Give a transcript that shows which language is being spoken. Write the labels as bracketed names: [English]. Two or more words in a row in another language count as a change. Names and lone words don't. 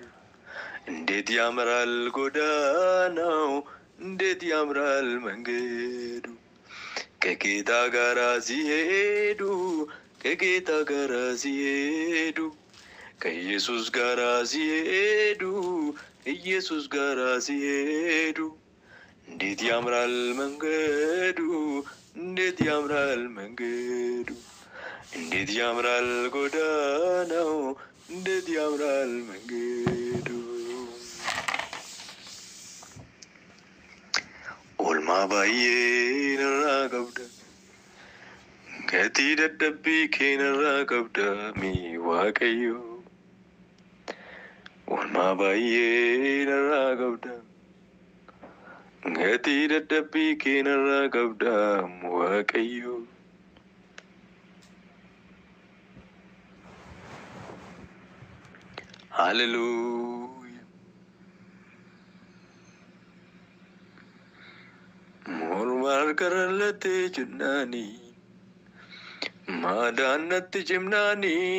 [Amharic] እንዴት ያምራል ጎዳናው እንዴት ያምራል መንገዱ. ከጌታ ጋራ ሲሄዱ ከጌታ ጋራ ሲሄዱ. ከኢየሱስ ጋራ ሲሄዱ ኢየሱስ ጋራ ሲሄዱ እንዴት ያምራል መንገዱ እንዴት ያምራል መንገዱ እንዴት ያምራል ጎዳናው እንዴት ያምራል መንገዱ [Oromo] Oolmaa baay'ee narraa qabda Kati dadhabbii keenarraa qabda mi waaqayyo Oolmaa baay'ee narraa qabda Kati dadhabbii keenarraa qabda waaqayyo Hallelujah Morma harkarallatee jennaanii Madanatti cimnaani